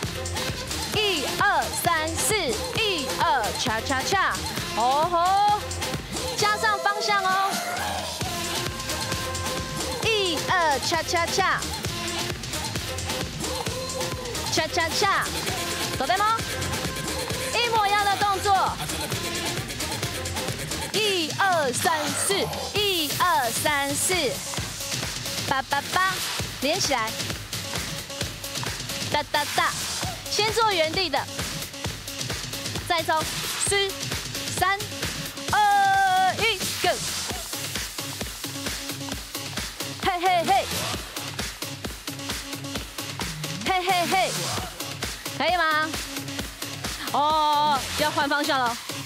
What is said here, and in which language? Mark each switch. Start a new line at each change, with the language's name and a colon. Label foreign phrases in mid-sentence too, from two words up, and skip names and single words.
Chinese: 1、2、3、4， 1、2，恰恰恰，哦吼，加上方向哦。1、2，恰恰恰，恰恰恰，走對嗎？一模一樣的動作。1、2、3、4， 1、2、3、4， 8、8、8，連起來，噠噠噠。先做原地的，再走，4、3、2、1 ，Go！嘿嘿嘿，嘿嘿嘿，可以吗？哦，要換方向了。